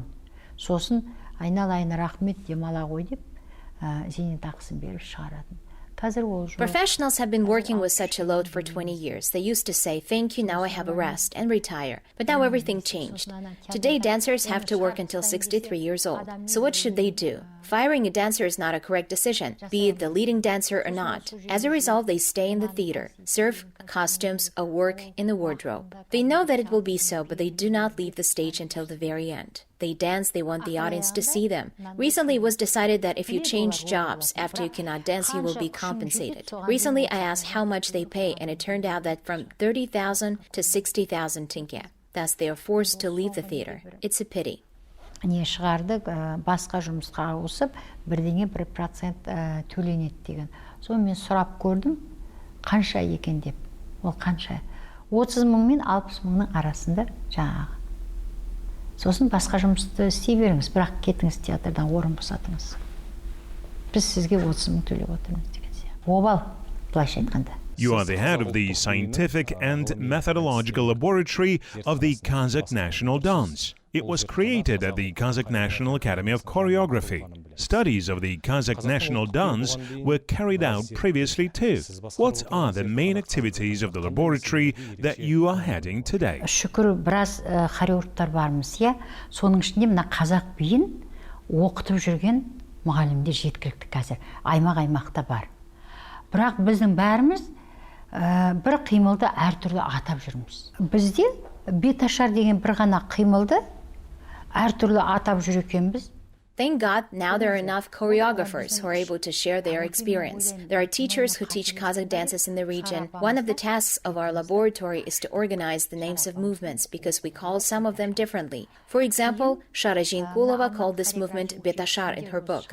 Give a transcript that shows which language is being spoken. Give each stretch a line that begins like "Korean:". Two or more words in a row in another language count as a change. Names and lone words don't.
Kazakh: Сосын айналайын рахмет демала ғой деп, зейнетақысын беріп шығаратын.
English: Professionals have been working with such a load for 20 years. They used to say, thank you, now I have a rest, and retire. But now everything changed. Today, dancers have to work until 63 years old. So what should they do? Firing a dancer is not a correct decision, be it the leading dancer or not. As a result, they stay in the theater, serve costumes, or work in the wardrobe. They know that it will be so, but they do not leave the stage until the very end. They dance, they want the audience to see them. Recently it was decided that if you change jobs after you cannot dance, you will be compensated. Recently I asked how much they pay, and it turned out that from 30,000 to 60,000 tenge. Thus they are forced to leave the theater. It's a pity.
Kazakh: не шығардық, басқа жұмысқа ауысып, бірдеңе 1% төленеді деген. Соны мен сұрап көрдім, қанша екен деп. Ол қанша? 30 мың мен 60 мыңның арасында жаңағы. Сосын басқа жұмысты істей беріңіз, бірақ кетіңіз театрдан, орын босатыңыз. Біз сізге 30 мың төлеп отырмыз деген сияқты. Обал, былайша айтқанда.
English: You are the head of the scientific and methodological laboratory of the Kazakh national dance. It was created at the Kazakh National Academy of Choreography. Studies of the Kazakh national dance were carried out previously too. What are the main activities of the laboratory that you are heading today?
Kazakh: Шүкір, біраз хореографтар бармыз, иә. Соның ішінде мына қазақ биін оқытып жүрген мұғалімдер жеткілікті қазір. Аймақ-аймақта бар. Бірақ біздің бәріміз бір қимылды әртүрлі атап жүрміз. Бізде беташар деген бір ғана қимылды әртүрлі атап жүр екенбіз.
English: Thank God, now there are enough choreographers who are able to share their experience. There are teachers who teach Kazakh dances in the region. One of the tasks of our laboratory is to organize the names of movements because we call some of them differently. For example, Shara Jinkulova called this movement Betashar in her book.